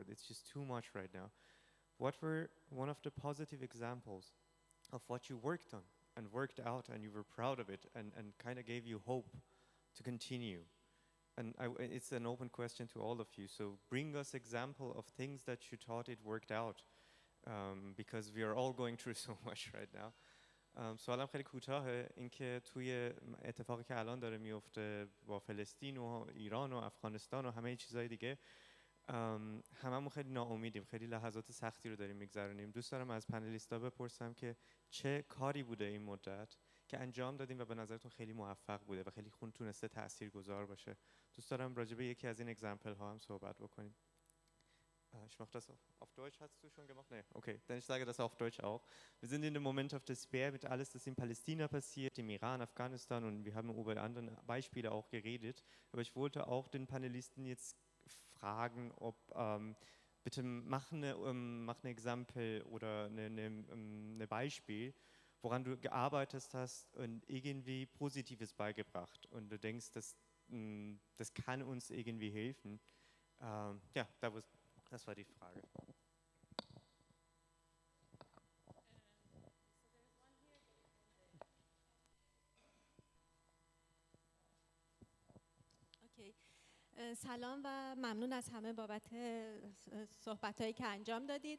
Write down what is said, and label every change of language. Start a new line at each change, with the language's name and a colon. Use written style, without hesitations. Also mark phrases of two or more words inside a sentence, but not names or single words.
English: It's just too much right now. What were one of the positive examples of what you worked on and worked out and you were proud of it and kind of gave you hope to continue? And it's an open question to all of you. So bring us example of things that you thought it worked out, because we are all going through so much right now.
Persian: سوالم خیلی کوتاهه، اینکه توی اتفاقی که الان داره میفته با فلسطین و ایران و افغانستان و همه چیزهای دیگه، هممون خیلی ناامیدیم، خیلی لحظات سختی رو داریم میگذرونیم. دوست دارم از پنلیستا بپرسم که چه کاری بوده این مدت که انجام دادیم و به نظرتون خیلی موفق بوده و خیلی تونسته تاثیرگذار باشه. دوست دارم راجع به یکی از این اگزمپل ها هم صحبت بکنیم.
German: Ich mache das auf Deutsch, hast du schon gemacht? Nee, okay, dann ich sage das auf Deutsch auch. Wir sind in dem
English: Moment of Despair
German: mit alles, das in Palästina passiert, im Iran, Afghanistan, und wir haben über andere Beispiele auch geredet. Aber ich wollte auch den Panelisten jetzt fragen, ob bitte mach eine Exempel oder eine Beispiel, woran du gearbeitet hast und irgendwie Positives beigebracht und du denkst, das kann uns irgendwie helfen. Ja, das war die Frage.
Persian: سلام و ممنون از همه بابت صحبت‌هایی که انجام دادید.